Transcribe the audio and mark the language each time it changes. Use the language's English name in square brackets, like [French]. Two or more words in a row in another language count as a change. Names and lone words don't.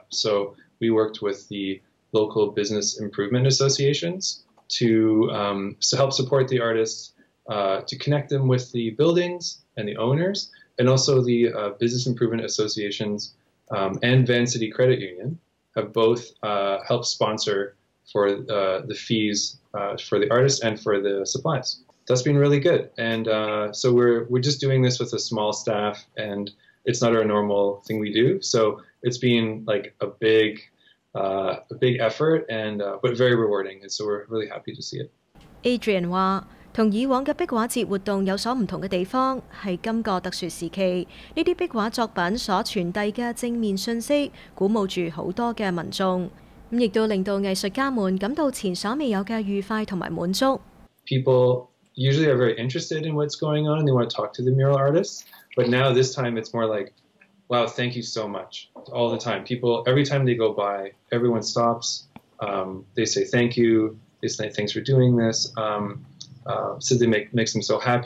[English] So we worked with the local business improvement associations to help support the artists, to connect them with the buildings and the owners, and also the business improvement associations and Van City Credit Union have both helped sponsor for the fees for the artists and for the supplies. That's been really good, and so we're just doing this with a small staff, and it's not our normal thing we do. So it's been like a big effort, and but very rewarding, and so we're really happy to see it. [Cantonese] Adrian 話：同以往嘅壁畫節活動有所唔同嘅地方，係今個特殊時期，呢啲壁畫作品所傳遞嘅正面訊息，鼓舞住好多嘅民眾，咁亦都令到藝術家們感到前所未有嘅愉快同埋滿足。 [English] People usually are very interested in what's going on, and they want to talk to the mural artists, but now this time it's more like, wow, thank you so much. All the time. People, every time they go by, everyone stops. They say thank you. They say thanks for doing this. So they makes them so happy.